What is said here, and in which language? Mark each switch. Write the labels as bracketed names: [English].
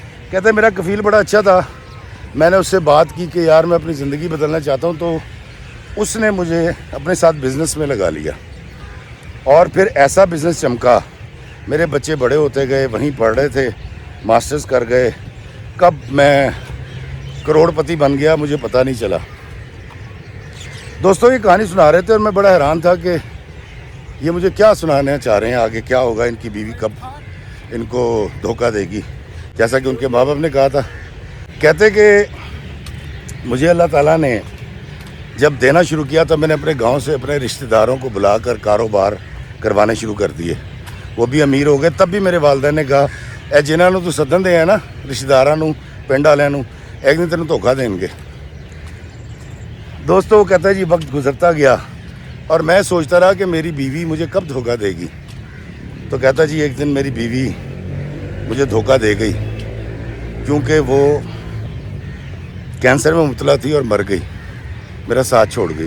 [Urdu] کہتے ہیں میرا کفیل بڑا اچھا تھا، میں نے اس سے بات کی کہ یار میں اپنی زندگی بدلنا چاہتا ہوں، تو اس نے مجھے اپنے ساتھ بزنس میں لگا لیا اور پھر ایسا بزنس چمکا، میرے بچے بڑے ہوتے گئے، وہیں پڑھ رہے تھے، ماسٹرز کر گئے، کب میں کروڑ پتی بن گیا مجھے پتہ نہیں چلا۔ دوستوں یہ کہانی سنا رہے تھے اور میں بڑا حیران تھا کہ یہ مجھے کیا سنانا چاہ رہے ہیں، آگے کیا ہوگا، ان کی بیوی کب ان کو دھوکہ دے گی۔ جیسا کہ ان کے ماں باپ نے کہا تھا. کہتے کہ مجھے اللہ تعالیٰ نے جب دینا شروع کیا تو میں نے اپنے گاؤں سے اپنے رشتہ داروں کو بلا کر کاروبار کروانے شروع کر دیے. وہ بھی امیر ہو گئے. تب بھی میرے والدین نے کہا [Punjabi] اے جنہاں نوں تو سدن دے ہیں نا رشتہ داراں نوں پنڈ والوں نوں ایک دن تینوں دھوکا دیں گے. [Urdu] دوستو وہ کہتا ہے جی وقت گزرتا گیا اور میں سوچتا رہا کہ میری بیوی مجھے کب دھوکا دے گی. تو کہتا جی ایک دن میری بیوی مجھے دھوکا دے گئی کیونکہ وہ کینسر میں مبتلا تھی اور مر گئی, میرا ساتھ چھوڑ گئی.